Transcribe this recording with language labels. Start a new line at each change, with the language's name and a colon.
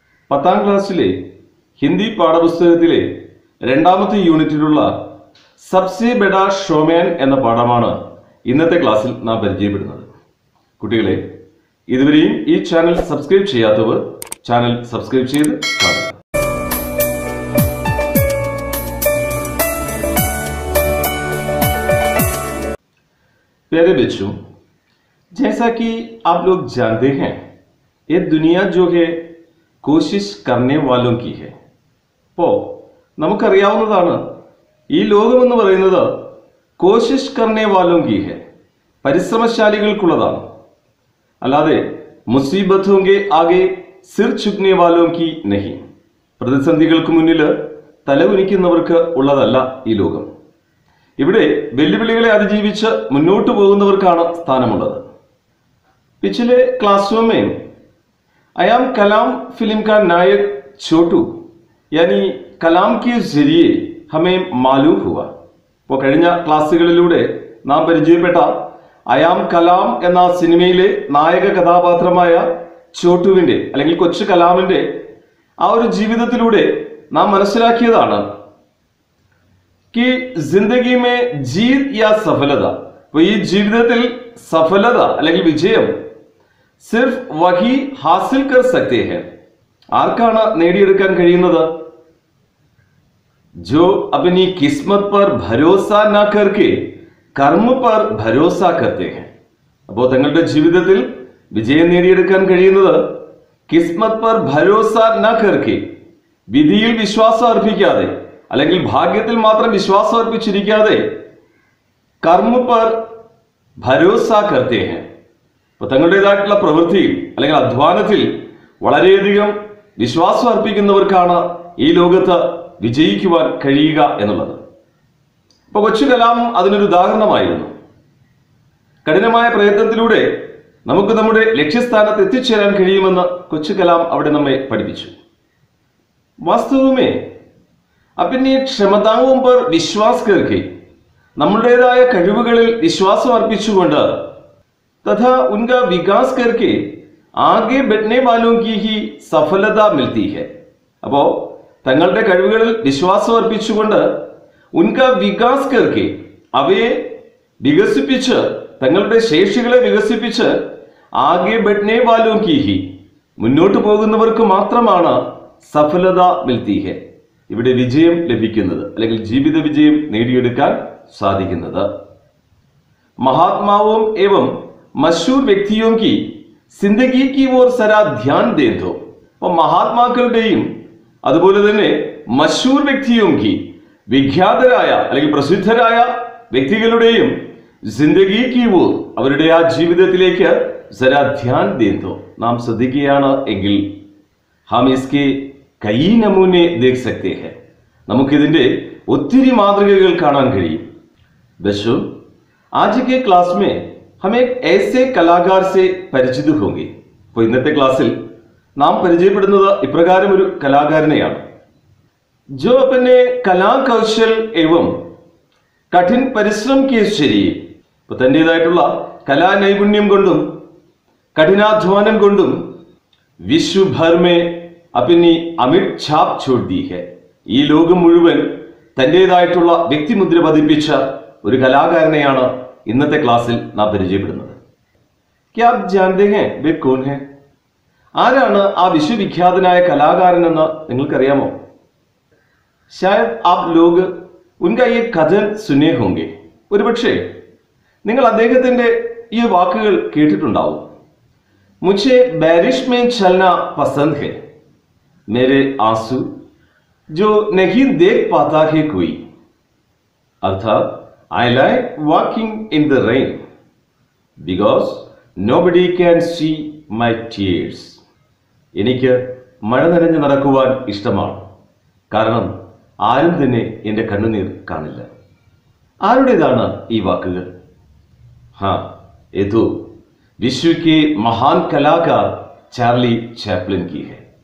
Malayalam: പത്താം ക്ലാസ്സിലെ ഹിന്ദി പാഠപുസ്തകത്തിലെ രണ്ടാമത്തെ യൂണിറ്റിലുള്ള സബ്സെ ബഡാ ഷോമാൻ എന്ന പാഠമാണ് ഇന്നത്തെ ക്ലാസ്സിൽ നാം പരിചയപ്പെടുന്നത്. കുട്ടികളെ, ഇതുവരെയും ഈ ചാനൽ സബ്സ്ക്രൈബ് ചെയ്യാത്തവർ ചാനൽ സബ്സ്ക്രൈബ് ചെയ്ത് കാണുക.
Hindi: प्यारे बच्चों, जैसा कि आप लोग जानते हैं, ये दुनिया जो है कोशिश करने वालों की है.
Malayalam: അപ്പോൾ നമുക്കറിയാവുന്നതാണ്, ഈ ലോകമെന്ന് പറയുന്നത്
Hindi: കോശിഷ് കർണേ വാലോം കി ഹെ,
Malayalam: പരിശ്രമശാലികൾക്കുള്ളതാണ്. അല്ലാതെ
Hindi: മുസീബത്തോं के आगे സിർ ചുക്നെ വാലോം കി നഹി,
Malayalam: പ്രതിസന്ധികൾക്ക് മുന്നിൽ തലകുനിക്കുന്നവർക്ക് ഉള്ളതല്ല ഈ ലോകം. ഇവിടെ വെല്ലുവിളികളെ അതിജീവിച്ച് മുന്നോട്ട് പോകുന്നവർക്കാണ് സ്ഥാനമുള്ളത്.
Hindi: पिछले क्लासों में आयाम कलाम फिल्म का नायक छोटू यानी कलाम के जरिए हमें मालूम हुआ.
Malayalam: അപ്പോൾ കഴിഞ്ഞ ക്ലാസ്സുകളിലൂടെ നാം പരിചയപ്പെട്ട അയാം കലാം എന്ന സിനിമയിലെ നായക കഥാപാത്രമായ ചോട്ടുവിന്റെ അല്ലെങ്കിൽ കൊച്ചു കലാമിന്റെ ആ ഒരു ജീവിതത്തിലൂടെ നാം മനസ്സിലാക്കിയതാണ്
Hindi: कि जिंदगी में जीत या सफलता,
Malayalam: ഈ ജീവിതത്തിൽ സഫലത അല്ലെങ്കിൽ വിജയം
Hindi: സിർഫ് വഹി ഹാസിൽ കർ സക്തേ ഹൈ,
Malayalam: ആർക്കാണ് നേടിയെടുക്കാൻ കഴിയുന്നത്?
Hindi: जो अपनी किस्मत पर भरोसा न करके कर्म पर भरोसा करते हैं.
Malayalam: അപ്പോൾ തങ്ങളുടെ ജീവിതത്തിൽ വിജയം നേടിയെടുക്കാൻ കഴിയുന്നത്
Hindi: കിസ്മത് പർ ഭരോസ ന കർക്കെ,
Malayalam: വിധിയിൽ വിശ്വാസം അർപ്പിക്കാതെ അല്ലെങ്കിൽ ഭാഗ്യത്തിൽ മാത്രം വിശ്വാസം അർപ്പിച്ചിരിക്കാതെ
Hindi: കർമ്മ പർ ഭരോസ കർത്തേ ഹെ,
Malayalam: അപ്പോൾ തങ്ങളുടേതായിട്ടുള്ള പ്രവൃത്തിയിൽ അല്ലെങ്കിൽ അധ്വാനത്തിൽ വളരെയധികം വിശ്വാസം അർപ്പിക്കുന്നവർക്കാണ് ഈ ലോകത്ത് വിജയിക്കുവാൻ കഴിയുക എന്നുള്ളത്. അപ്പോൾ കൊച്ചു കലാം അതിനൊരു ഉദാഹരണമായിരുന്നു. കഠിനമായ പ്രയത്നത്തിലൂടെ നമുക്ക് നമ്മുടെ ലക്ഷ്യസ്ഥാനത്ത് എത്തിച്ചേരാൻ കഴിയുമെന്ന് കൊച്ചു കലാം അവിടെ നമ്മെ പഠിപ്പിച്ചു.
Hindi: വാസ്തവമേ अपनी क्षमताओं पर विश्वास करके,
Malayalam: നമ്മുടേതായ കഴിവുകളിൽ വിശ്വാസം അർപ്പിച്ചുകൊണ്ട്
Hindi: तथा उनका विकास करके आगे बढ़ने वालों की ही सफलता मिलती है.
Malayalam: അപ്പോൾ തങ്ങളുടെ കഴിവുകളിൽ വിശ്വാസം അർപ്പിച്ചുകൊണ്ട്
Hindi: उनका विकास करके,
Malayalam: അവയെ വികസിപ്പിച്ച് തങ്ങളുടെ ശേഷികളെ വികസിപ്പിച്ച് ആകെ
Hindi: बढ़ने वालों की ही,
Malayalam: മുന്നോട്ട് പോകുന്നവർക്ക് മാത്രമാണ്
Hindi: സഫലത മിൽത്തി ഹെ,
Malayalam: ഇവിടെ വിജയം ലഭിക്കുന്നത് അല്ലെങ്കിൽ ജീവിത വിജയം നേടിയെടുക്കാൻ സാധിക്കുന്നത്.
Hindi: महात्माओं एवं मशहूर व्यक्तियों की जिंदगी की ओर सरा ध्यान दे दो.
Malayalam: അപ്പോൾ മഹാത്മാക്കളുടെയും അതുപോലെ തന്നെ മശൂർ വ്യക്തിയും കി, വിഖ്യാതരായ അല്ലെങ്കിൽ പ്രസിദ്ധരായ വ്യക്തികളുടെയും
Hindi: ജിന്ദഗി കി ഓർ,
Malayalam: അവരുടെ ആ ജീവിതത്തിലേക്ക്
Hindi: സരാ ധ്യാൻ ദേ ദോ,
Malayalam: നാം ശ്രദ്ധിക്കുകയാണ് എങ്കിൽ
Hindi: ഹം ഇസ്കെ കൈ നമൂനെ ദേഖ് സക്തേ ഹെ,
Malayalam: നമുക്കിതിന്റെ ഒത്തിരി മാതൃകകൾ കാണാൻ കഴിയും.
Hindi: बच्चों, आज के क्लास में हम एक ऐसे कलाकार से परिचित होंगे.
Malayalam: അപ്പോൾ ഇന്നത്തെ ക്ലാസ്സിൽ നാം പരിചയപ്പെടുന്നത് ഇപ്രകാരം ഒരു കലാകാരനെയാണ്.
Hindi: जो अपने कला कौशल एवं कठिन परिश्रम के जरिए,
Malayalam: അപ്പോൾ തന്റേതായിട്ടുള്ള കലാനൈപുണ്യം കൊണ്ടും കഠിനാധ്വാനം കൊണ്ടും
Hindi: വിശ്വ ഭർ में अपनी अमिट छाप छोड़ दी है,
Malayalam: ഈ ലോകം മുഴുവൻ തന്റേതായിട്ടുള്ള വ്യക്തിമുദ്ര പതിപ്പിച്ച ഒരു കലാകാരനെയാണ് ഇന്നത്തെ ക്ലാസ്സിൽ നാം പരിചയപ്പെടുന്നത്.
Hindi: क्या आप जानते हैं वे कौन है?
Malayalam: ആരാണ് ആ വിശ്വവിഖ്യാതനായ കലാകാരൻ എന്ന് നിങ്ങൾക്കറിയാമോ?
Hindi: शायद आप लोग उनका ये कथन सुने होंगे.
Malayalam: ഒരുപക്ഷേ നിങ്ങൾ അദ്ദേഹത്തിന്റെ ഈ വാക്കുകൾ കേട്ടിട്ടുണ്ടാവും.
Hindi: मुझे बारिश में चलना पसंद है, मेरे आंसू जो नहीं देख पाता है कोई.
English: अर्थात I like walking in the rain because nobody can see my tears.
Malayalam: എനിക്ക് മഴ നനഞ്ഞ് നടക്കുവാൻ ഇഷ്ടമാണ്, കാരണം ആരും തന്നെ എൻ്റെ കണ്ണുനീർ കാണില്ല. ആരുടേതാണ് ഈ വാക്കുകൾ?
Hindi: हाँ, ये तो विश्व के महान कलाकार चार्ली चैपलिन की है.